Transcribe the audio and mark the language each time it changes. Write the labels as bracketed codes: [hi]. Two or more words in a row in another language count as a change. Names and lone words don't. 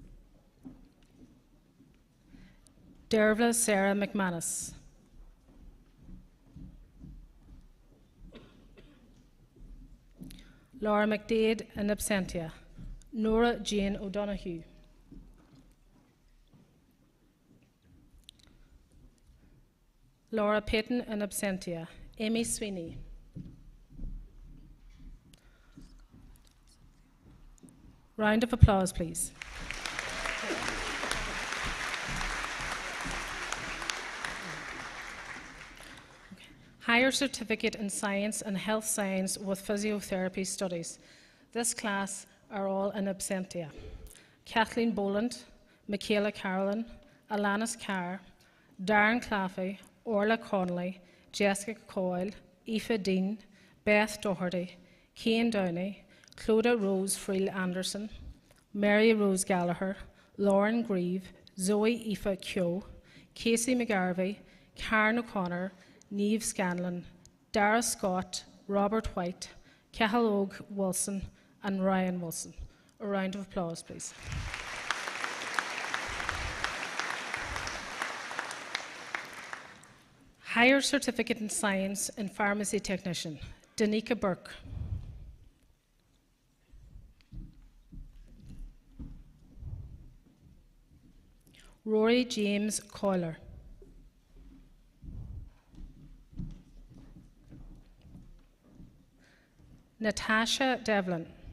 [en] Dervla Sarah McManus. Laura McDade in absentia. Nora Jane O'Donoghue. Laura Payton in absentia. Amy Sweeney. Round of applause, please. Higher Certificate in Science and Health Science with Physiotherapy Studies. This class are all in absentia. Kathleen Boland, Michaela Carolyn, Alanis Carr, Darren Claffey, Orla Connolly, Jessica Coyle, Aoife Dean, Beth Doherty, Cian Downey, Clodagh Rose Friel Anderson, Mary Rose Gallagher, Lauren Grieve, Zoe Aoife Keogh, Casey McGarvey, Karen O'Connor, Niamh Scanlon, Dara Scott, Robert White, Cathal Og Wilson and Ryan Wilson. A round of applause, please. Higher Certificate in Science and Pharmacy Technician, Danica Burke. Rory James Coyler. Natasha Devlin.